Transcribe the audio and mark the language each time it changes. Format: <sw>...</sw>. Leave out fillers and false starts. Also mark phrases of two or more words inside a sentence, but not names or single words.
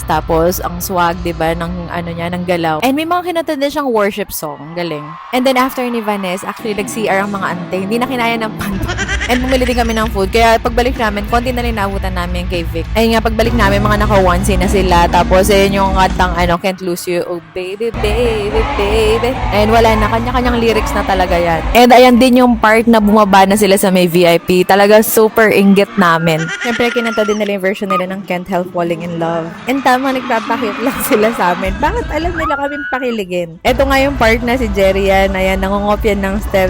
<tl>Tapos ang swag, diba, ng ano niya, ng galaw. And may mga kinanta din siyang</tl> <en>worship song.</en> <tl>Galing. And then after ni Vanessa, actually nag-CR ang mga ante. Hindi na kinaya ng panto. And bumili din kami ng food. Kaya pagbalik namin, konti na rin naabutan namin kay Vic. Ayun nga, pagbalik namin, mga naka-onesie na sila. Tapos, ayun yung kantang,</tl> <en>Can't Lose You. Oh, baby, baby, baby.</en> <tl>And wala na, kanya-kanyang lyrics na talaga yan. And ayan din yung part na bumaba na sila sa may VIP. Talaga super inggit namin. Siyempre, kinanta din nila yung version nila ng Can't Help Falling in Love. And tama, nagpapakit lang sila sa amin. Bakit alam nila kaming pakiligin? Ito nga yung part na si Jerry yan. Ayan, nangungopyan ng steps.</tl>